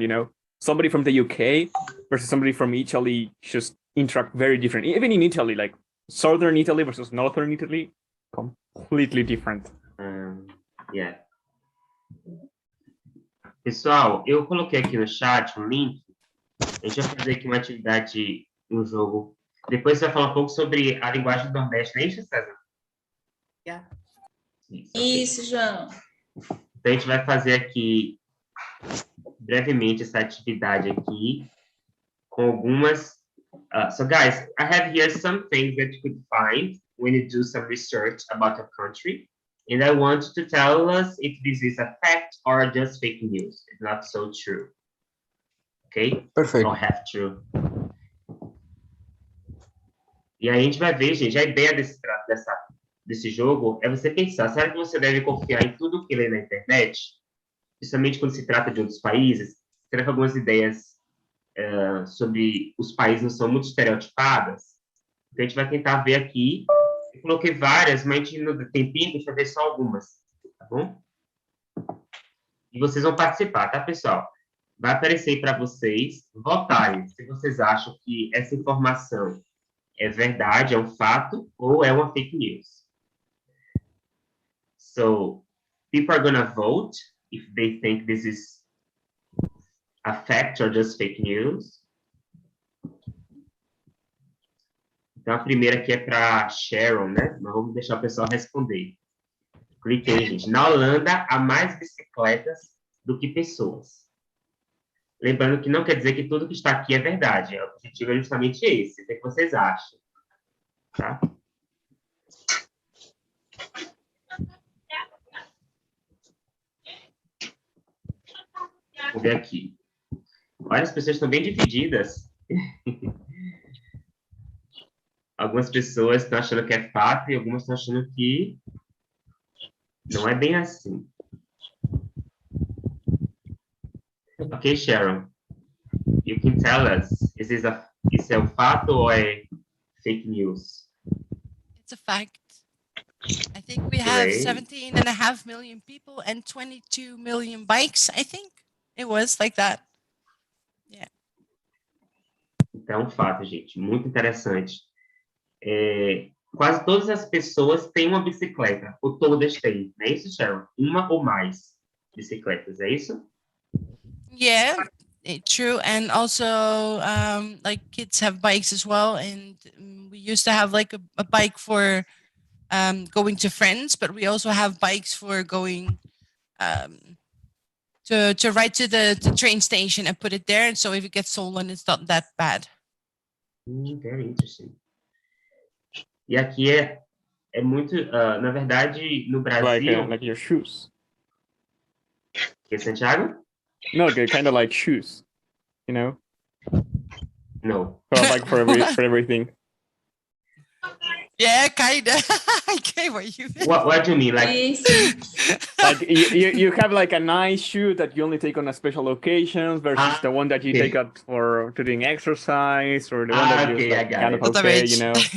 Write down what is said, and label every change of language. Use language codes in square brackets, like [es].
[en] You know, somebody from the UK versus somebody from Italy just interact very different. Even in Italy, like southern Italy versus northern Italy, completely different. Yeah. [pt] Pessoal, eu coloquei aqui no chat um link. A gente vai fazer aqui uma atividade, um jogo. Depois você vai falar um pouco sobre a linguagem do Nordeste, não é isso, César? [en] Yeah. [pt] Isso, João. Então, a gente vai fazer aqui, brevemente, essa atividade aqui, com algumas... [en] so, guys, I have here some things that you could find when you do some research about a country. And I want to tell us if this is a fact or just fake news. It's not so true. Okay? [pt] Perfeito. [en] Don't have true. [pt] E aí a gente vai ver, gente, a ideia desse jogo é você pensar, será que você deve confiar em tudo que lê na internet? Principalmente quando se trata de outros países? Será que algumas ideias sobre os países não são muito estereotipadas? Então a gente vai tentar ver aqui. Eu coloquei várias, mas a gente não tem tempinho, deixa eu ver só algumas, tá bom? E vocês vão participar, tá, pessoal? Vai aparecer para vocês votarem se vocês acham que essa informação é verdade, é um fato, ou é uma fake news. [en] So, people are gonna vote if they think this is a fact or just fake news. [pt] Então, a primeira aqui é para Sharon, né? Mas vamos deixar o pessoal responder. Cliquei, gente. Na Holanda, há mais bicicletas do que pessoas. Lembrando que não quer dizer que tudo que está aqui é verdade. O objetivo é justamente esse. O que vocês acham? Tá? Vou ver aqui. Olha, as pessoas estão bem divididas. Algumas pessoas estão achando que é fato e algumas estão achando que não é bem assim. Ok, Sharon. [en] You can tell us, [pt] isso é um fato ou é fake news? [en] It's a fact. I think we have 17.5 million people and 22 million bikes, I think. It was like that. Yeah. [pt] Então, é um fato, gente. Muito interessante. Quase todas as pessoas têm uma bicicleta, ou todas têm, não é isso, Sharon? Uma ou mais bicicletas, é isso? [en] Yeah, true. And also, like kids have bikes as well. And we used to have like a bike for going to friends, but we also have bikes for going to ride to the train station and put it there. And so if it gets stolen, it's not that bad. Very interesting. [pt] E aqui é muito, na verdade, no Brasil. [en] Like your shoes. [pt] Que Santiago? [en] No, they're kind of like shoes, you know? No. So like for everything. Yeah, kind of. I get what you mean. What do you mean? Like, like you have like a nice shoe that you only take on a special occasions versus the one that you take out for doing exercise, or the one that you like, kind of okay, you know?